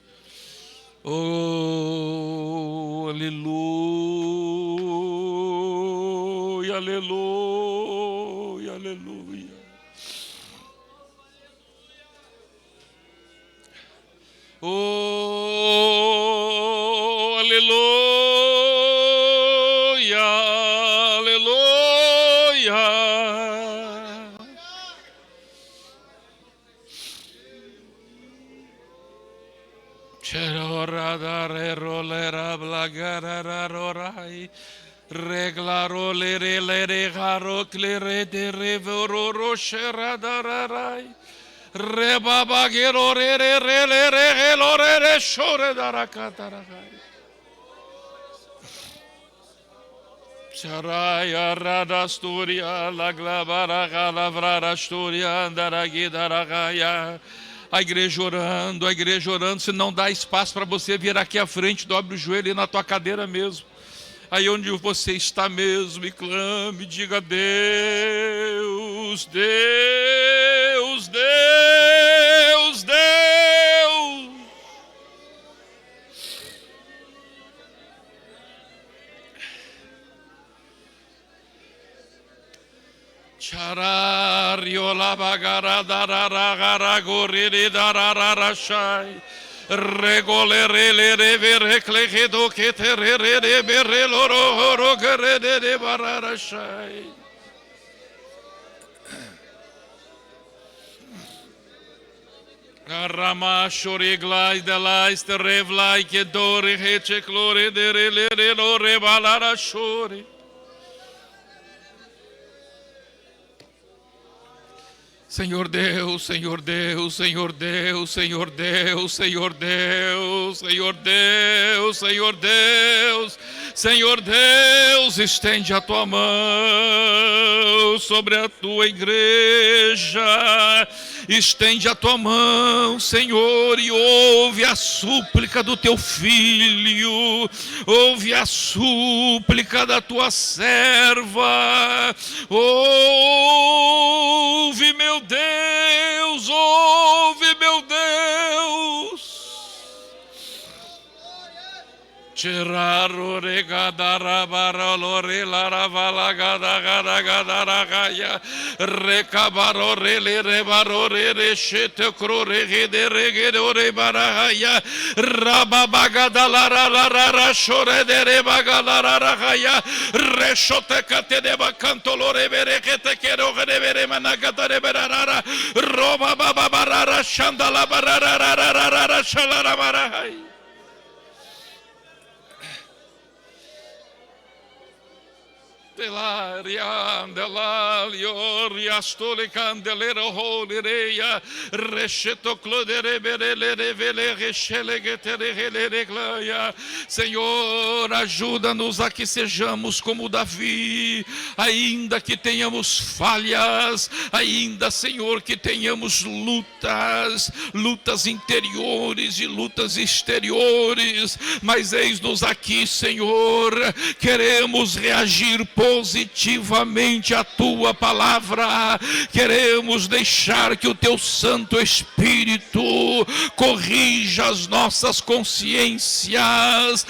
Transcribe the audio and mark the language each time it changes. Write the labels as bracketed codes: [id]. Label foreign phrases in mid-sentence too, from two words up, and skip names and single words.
[pt] Oh, aleluia, aleluia, aleluia. Oh, aleluia, aleluia. Cheroradare rolera blagara rorai. Reglaro lere lere garo clere de revoro sheradararai. Rebabagero re re re re re re re re shore darakataragai. Charaya radasturia la glabaraga lavrara sturia andaragidaragaya. A igreja orando, se não dá espaço para você vir aqui à frente, dobre o joelho e na tua cadeira mesmo. Aí onde você está mesmo, e clame, diga: Deus, Deus, Deus, Deus. Charario la bagara darara goriri darara shai. Regolere le revere clegedo che terere bere loro gerede de barara shai. Rama shori glai de lais te revlai che dori hece clore de re lore balara shori. Senhor Deus, Senhor Deus, Senhor Deus, Senhor Deus, Senhor Deus, Senhor Deus, Senhor Deus, Senhor Deus, estende a tua mão sobre a tua igreja, estende a tua mão, Senhor, e ouve a súplica do teu filho, ouve a súplica da tua serva, ouve, meu Deus, ouve, meu Deus. Tiraro regadara baralore laravala gada gada gada ragaya recabarore le rebarore reshete crore de regedore barahaya rababagadalara la shore de rebagalara haya reshote kate de bacantolore berekete kero de bere managata de berara roba babarara shandala barara shalara barahai. Delio riastole candelero holireia resheto clodere berele revele rechele getere glória. Senhor, ajuda-nos a que sejamos como Davi, ainda que tenhamos falhas, ainda, Senhor, que tenhamos lutas interiores e lutas exteriores, mas eis-nos aqui, Senhor, queremos reagir positivamente à tua palavra, queremos deixar que o teu Santo Espírito corrija as nossas consciências.